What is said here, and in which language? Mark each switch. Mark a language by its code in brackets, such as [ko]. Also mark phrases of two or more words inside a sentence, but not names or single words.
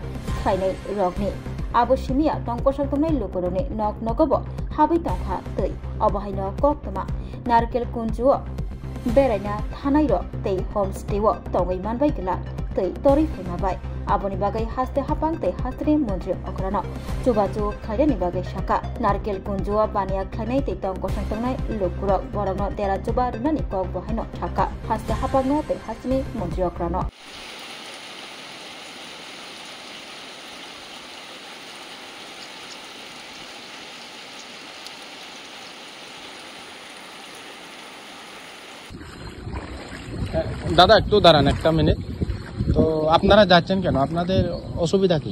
[trp] खलायनाय रगनि आबसिमिया टंकसंतंनाय लुकुरनि नक नगबो हाबै तंखा तै अबहायनो कक्तमा नारकेल कुंजुओ बेरायना थानाय र तै होमस्टेओ तंगै मानबाय गला तै तरि फैमाबाय आबनि बागै हास्ते हापां तै हास्त्रि मन्त्रि अग्रानो जुगाजु खायनि बागै शाखा नारकेल कुंजुओ बानिया खायनाय तै टंकसंतंनाय लुकुरक बरगनो तेरा जुबा रुनानि कक बहायनो थाका हास्ते हापांनो तै हास्त्रि मन्त्रि अग्रानो [bn] দাদা একটু দাঁড়ান একটা মিনিট তো আপনারা যাচ্ছেন কেন আপনাদের অসুবিধা কি